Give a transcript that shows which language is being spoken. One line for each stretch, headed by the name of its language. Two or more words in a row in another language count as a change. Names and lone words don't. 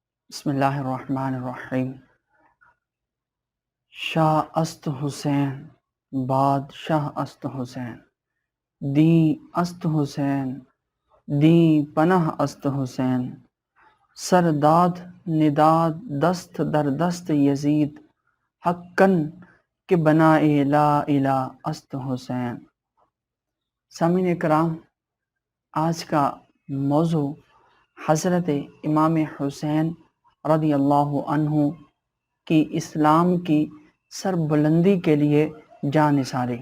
Arabic: بسم اللہ الرحمن الرحیم۔
Persian: شاہ است حسین، بادشاہ است حسین، دی است حسین، دی پناہ است حسین، سرداد نداد دست در دست یزید، حقاً کہ بنائے لا الہ است حسین۔
Urdu: سامعین کرام، آج کا موضوع حضرت امام حسین
Arabic: رضی اللہ عنہ
Urdu: کی اسلام کی سربلندی کے لیے جان نثاری۔